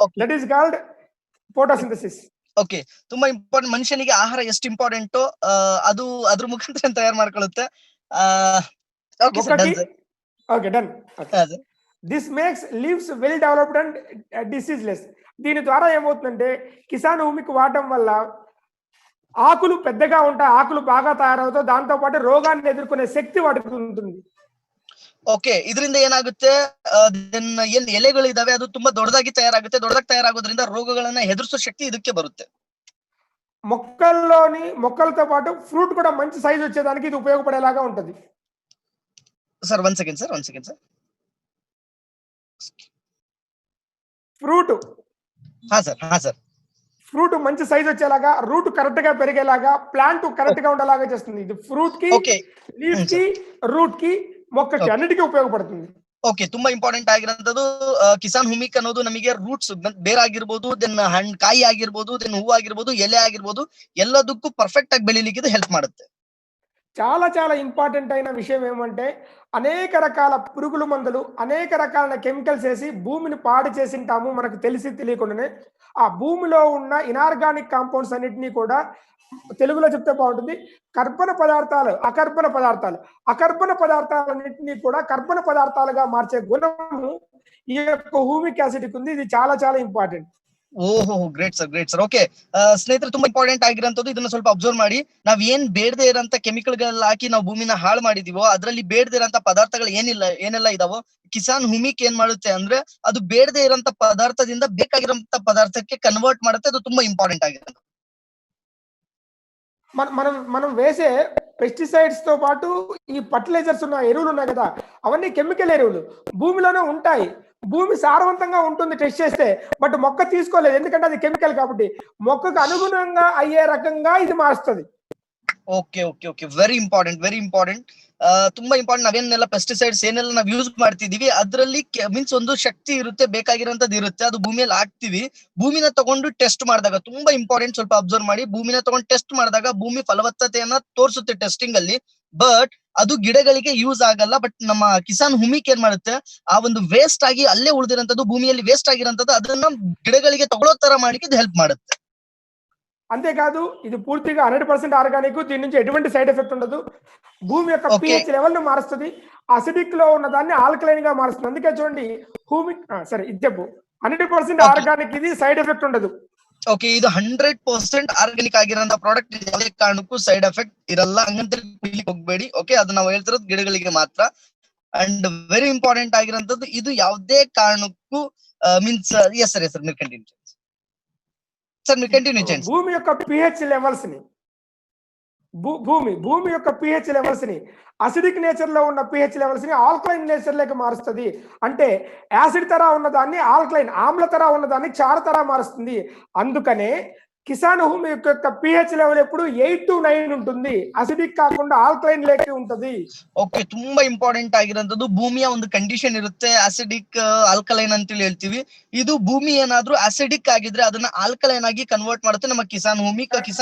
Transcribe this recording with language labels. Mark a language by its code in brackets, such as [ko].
[en] That is called photosynthesis. [kn] Okay, ತುಂಬಾ important. ಮನುಷ್ಯನಿಗೆ ಆಹಾರ ಎಷ್ಟು ಇಂಪಾರ್ಟೆಂಟೋ ಅದು ಅದ್ರ ಮುಖಾಂತರ ತಯಾರು ಮಾಡ್ಕೊಳ್ಳುತ್ತೆ. [en] Okay done. This makes leaves well developed and diseaseless. [te] దీని ద్వారా ఏమవుతుందంటే కిసాన్ హ్యూమిక్ వాడటం వల్ల ఆకులు పెద్దగా ఉంటాయి, ఆకులు బాగా తయారవుతాయి, దాంతో పాటు రోగాన్ని ఎదుర్కొనే శక్తి వాటికి ఉంటుంది. [kn] ಓಕೆ, ಇದರಿಂದ ಏನಾಗುತ್ತೆ, ಏನ್ ಎಲೆಗಳು ಇದಾವೆ ಅದು ತುಂಬಾ ದೊಡ್ಡದಾಗಿ ತಯಾರಾಗೋದ್ರಿಂದ ರೋಗಗಳನ್ನ ಎದುರಿಸೋ ಶಕ್ತಿ ಇದಕ್ಕೆ ಬರುತ್ತೆ. [te] మొక్కలతో పాటు ఫ్రూట్ కూడా మంచి సైజ్ వచ్చేదానికి ఇది ఉపయోగపడేలాగా ఉంటుంది. [en] Sir one second sir. Fruit sir [te] fruit మంచి సైజ్ వచ్చేలాగా, రూట్ కరెక్ట్ గా పెరిగేలాగా, ప్లాంట్ కరెక్ట్ గా ఉండేలాగా చేస్తుంది. ఇది ఫ్రూట్ కి, లీఫ్ కి, రూట్ కి, మొక్కకి అన్నిటికీ ఉపయోగపడుతుంది. [kn] ಓಕೆ, ತುಂಬಾ ಇಂಪಾರ್ಟೆಂಟ್ ಆಗಿರೋಂಥದ್ದು ಕಿಸಾನ್ హ్యూమిక్ ಅನ್ನೋದು ನಮಗೆ ರೂಟ್ಸ್, ಬೇರ್ ಆಗಿರ್ಬೋದು, ದೆನ್ ಕಾಯಿ ಆಗಿರ್ಬೋದು, ದೆನ್ ಹೂವು ಆಗಿರ್ಬೋದು, ಎಲೆ ಆಗಿರ್ಬೋದು, ಎಲ್ಲದಕ್ಕೂ ಪರ್ಫೆಕ್ಟ್ ಆಗಿ ಬೆಳಿಲಿಕ್ಕೆ ಇದು ಹೆಲ್ಪ್ ಮಾಡುತ್ತೆ. [te] చాలా చాలా ఇంపార్టెంట్ అయిన విషయం ఏమంటే అనేక రకాల పురుగుల మందులు, అనేక రకాల కెమికల్స్ వేసి భూమిని పాడు చేసింటాము మనకు తెలిసి తెలియకుండానే. ఆ భూమిలో ఉన్న ఇనార్గానిక్ కాంపౌండ్స్ అన్నిటినీ కూడా తెలుగులో చెప్తే బాగుంటుంది, కర్బన పదార్థాలు, అకర్బన పదార్థాలన్నింటినీ కూడా కర్బన పదార్థాలుగా మార్చే గుణము ఈ యొక్క హ్యూమిక్ యాసిడ్కి ఉంది. ఇది చాలా చాలా ఇంపార్టెంట్. [kn] ಓಹೋ ಗ್ರೇಟ್ ಸರ್ ಓಕೆ. ಸ್ನೇಹಿತರೆ ತುಂಬಾ ಇಂಪಾರ್ಟೆಂಟ್ ಆಗಿರೋಂಥದ್ದು ಇದನ್ನ ಸ್ವಲ್ಪ ಅಬ್ಸರ್ವ್ ಮಾಡಿ. ನಾವ್ ಏನ್ ಬೇಡದೆ ಇರೋಂತ ಕೆಮಿಕಲ್ಗಳನ್ನ ಹಾಕಿ ನಾವು ಭೂಮಿನ ಹಾಳು ಮಾಡಿದೀವೋ ಅದ್ರಲ್ಲಿ ಬೇಡದೆ ಇರೋಂತ ಪದಾರ್ಥಗಳು ಏನೆಲ್ಲ ಇದಾವೋ ಕಿಸಾನ್ ಹುಮಿಕ್ ಏನ್ ಮಾಡುತ್ತೆ ಅಂದ್ರೆ ಅದು ಬೇಡದೆ ಇರೋಂತ ಪದಾರ್ಥದಿಂದ ಬೇಕಾಗಿರೋಂತ ಪದಾರ್ಥಕ್ಕೆ ಕನ್ವರ್ಟ್ ಮಾಡುತ್ತೆ. ಅದು ತುಂಬಾ ಇಂಪಾರ್ಟೆಂಟ್ ಆಗಿದೆ. [te] మనం వేసే పెస్టిసైడ్స్ తో పాటు ఈ ఫర్టిలైజర్స్ ఉన్న ఎరువులు ఉన్నాయి కదా, అవన్నీ కెమికల్ ఎరువులు భూమిలోనే ఉంటాయి. భూమి సారవంతంగా ఉంటుంది టెస్ట్ చేస్తే, బట్ మొక్క తీసుకోలేదు ఎందుకంటే అది కెమికల్ కాబట్టి. మొక్కకు అనుగుణంగా అయ్యే రకంగా ఇది మారుస్తుంది. [kn] Okay very important. ತುಂಬಾ ಇಂಪಾರ್ಟೆಂಟ್. ನಾವೇನೆಲ್ಲ ಪೆಸ್ಟಿಸೈಡ್ಸ್ ಏನೆಲ್ಲ ನಾವು ಯೂಸ್ ಮಾಡ್ತಿದೀವಿ ಅದ್ರಲ್ಲಿ ಮೀನ್ಸ್ ಒಂದು ಶಕ್ತಿ ಇರುತ್ತೆ, ಬೇಕಾಗಿರೋಂಥದ್ದು ಇರುತ್ತೆ, ಅದು ಭೂಮಿಯಲ್ಲಿ ಹಾಕ್ತಿವಿ. ಭೂಮಿನ ತಗೊಂಡು ಟೆಸ್ಟ್ ಮಾಡಿದಾಗ ತುಂಬಾ ಇಂಪಾರ್ಟೆಂಟ್, ಸ್ವಲ್ಪ ಅಬ್ಸರ್ವ್ ಮಾಡಿ. ಭೂಮಿನ ತಗೊಂಡು ಟೆಸ್ಟ್ ಮಾಡಿದಾಗ ಭೂಮಿ ಫಲವತ್ತತೆಯನ್ನ ತೋರಿಸುತ್ತೆ ಟೆಸ್ಟಿಂಗ್ ಅಲ್ಲಿ, ಬಟ್ ಅದು ಗಿಡಗಳಿಗೆ ಯೂಸ್ ಆಗಲ್ಲ. ಬಟ್ ನಮ್ಮ ಕಿಸಾನ್ ಹುಮಿಕ್ ಏನ್ ಮಾಡುತ್ತೆ, ಆ ಒಂದು ವೇಸ್ಟ್ ಆಗಿ ಅಲ್ಲೇ ಉಳಿದಿರೋಂಥದ್ದು, ಭೂಮಿಯಲ್ಲಿ ವೇಸ್ಟ್ ಆಗಿರೋಂಥದ್ದು ಅದನ್ನ ಗಿಡಗಳಿಗೆ ತಗೊಳ್ಳೋ ತರ ಮಾಡಿಕ್ಕೆ ಇದು ಹೆಲ್ಪ್ ಮಾಡುತ್ತೆ. [te] అంతేకాదు ఇది పూర్తిగా 100% ఆర్గానిక్. దీని నుంచి ఎటువంటి సైడ్ ఎఫెక్ట్ ఉండదు. భూమి యొక్క pH లెవెల్ ను మారుస్తుంది. అసిడిక్ లో ఉన్న దాన్ని ఆల్కలైన్ గా మారుస్తుంది. అందుకే చూడండి హ్యూమిక్ సరే ఇది చెప్పు 100% ఆర్గానిక్, ఇది సైడ్ ఎఫెక్ట్ ఉండదు. [kn] ಓಕೆ, ಇದು 100% ಆರ್ಗಾನಿಕ್ ಆಗಿರೋಂತ ಪ್ರಾಡಕ್ಟ್, ಯಾವುದೇ ಕಾರಣಕ್ಕೂ ಸೈಡ್ ಎಫೆಕ್ಟ್ ಇರಲ್ಲ. ಹಂಗಂತ ಹೋಗ್ಬೇಡಿ. ಓಕೆ, ಅದು ನಾವು ಹೇಳ್ತಿರೋದು ಗಿಡಗಳಿಗೆ ಮಾತ್ರ. ಅಂಡ್ ವೆರಿ ಇಂಪಾರ್ಟೆಂಟ್ ಆಗಿರೋಂಥದ್ದು ಇದು ಯಾವುದೇ ಕಾರಣಕ್ಕೂ ಮೀನ್ಸ್ ಎಸ್ ಸರ್ [te] మీరు ಕಂಟಿನ್ಯೂ చేయండి. భూమి యొక్క pH లెవెల్స్ ని భూమి యొక్క pH లెవెల్స్ ని అసిడిక్ నేచర్ లో ఉన్న pH లెవెల్స్ ని ఆల్కలైన్ నేచర్ లోకి మారుస్తుంది. అంటే యాసిడ్ తర ఉన్నదాన్ని ఆల్కలైన్, ఆమ్ల తర ఉన్నదాన్ని క్షార తర మారుస్తుంది. అందుకనే కిసాన్ భూమి యొక్క pH లెవెల్ ఎప్పుడు 8 to 9 ఉంటుంది. అసిడిక్ కాకుండా ఆల్కలైన్ లేకి ఉంటుంది. [kn] ಓಕೆ, ತುಂಬಾ ಇಂಪಾರ್ಟೆಂಟ್ ಆಗಿರೋಂಥದ್ದು ಭೂಮಿಯ ಒಂದು ಕಂಡೀಷನ್ ಇರುತ್ತೆ, ಆಸಿಡಿಕ್ ಆಲ್ಕಲೈನ್ ಅಂತ ಹೇಳ್ತೀವಿ. ಇದು ಭೂಮಿ ಏನಾದ್ರೂ ಆಸಿಡಿಕ್ ಆಗಿದ್ರೆ ಅದನ್ನ ಆಲ್ಕಲೈನ್ ಆಗಿ ಕನ್ವರ್ಟ್ ಮಾಡುತ್ತೆ ನಮ್ಮ ಕಿಸಾನ್ ಹುಮಿಕ್.